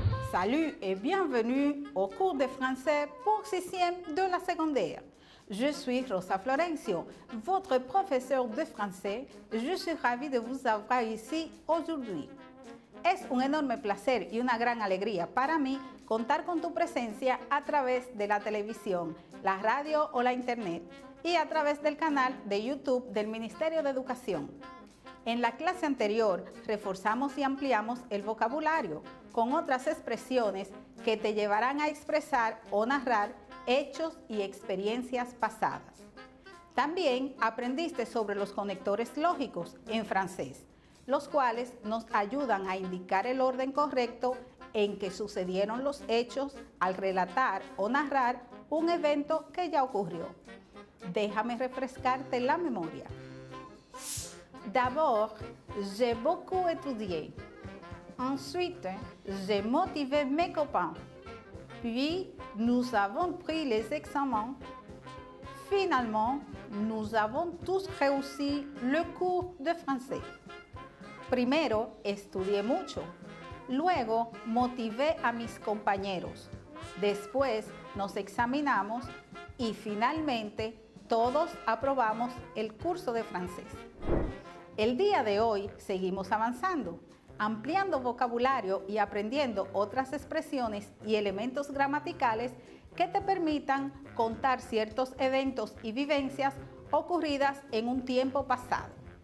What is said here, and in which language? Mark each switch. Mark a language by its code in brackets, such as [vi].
[fr] Salut et bienvenue au cours de français pour 6e de la secondaire. Je suis Rosa Florencio, votre professeur de français. Je suis ravie de vous avoir ici aujourd'hui. [es] Es un enorme placer y una gran alegría para mí contar con tu presencia a través de la televisión, la radio o la internet y a través del canal de YouTube del Ministerio de Educación. En la clase anterior reforzamos y ampliamos el vocabulario con otras expresiones que te llevarán a expresar o narrar hechos y experiencias pasadas. También aprendiste sobre los conectores lógicos en francés, los cuales nos ayudan a indicar el orden correcto en que sucedieron los hechos al relatar o narrar un evento que ya ocurrió. Déjame refrescarte la memoria. [fr] D'abord, j'ai beaucoup étudié. Ensuite, j'ai motivé mes copains. Puis, nous avons pris les examens. Finalement, nous avons tous réussi le cours de français. [es] Primero, estudié mucho. Luego, motivé a mis compañeros. Después, nos examinamos y finalmente, todos aprobamos el curso de francés. El día de hoy seguimos avanzando, ampliando vocabulario y aprendiendo otras expresiones y elementos gramaticales que te permitan contar ciertos eventos y vivencias ocurridas en un tiempo pasado.